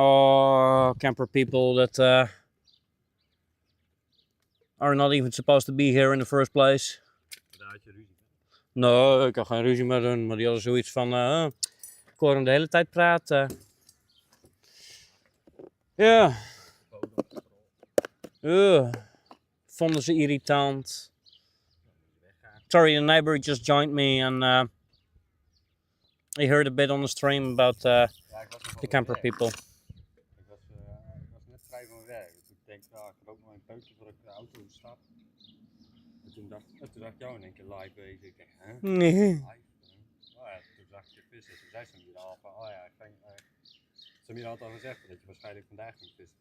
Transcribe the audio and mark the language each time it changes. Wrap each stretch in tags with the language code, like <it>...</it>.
<en>Oh, camper people that are not even supposed to be here in the first place.</en> <nl>Nee, ik kan geen ruzie meer doen, maar die hadden zoiets van, ik hoor hem de hele tijd praten. Ja. Vonden ze irritant.</nl> <en>Sorry, a neighbor just joined me and he heard a bit on the stream about the camper people.</en> <nl>Ik was net vrij van werk. Dus ik denk, ik heb ook nog een peukje voordat ik de auto stap. En toen dacht ik jou in één keer live bezig. Ik denk, hè? Nee. Live? Oh ja, toen zag ik je vissen. Toen zei Samira al van, oh ja, Samira had al gezegd dat je waarschijnlijk vandaag ging vissen.</nl>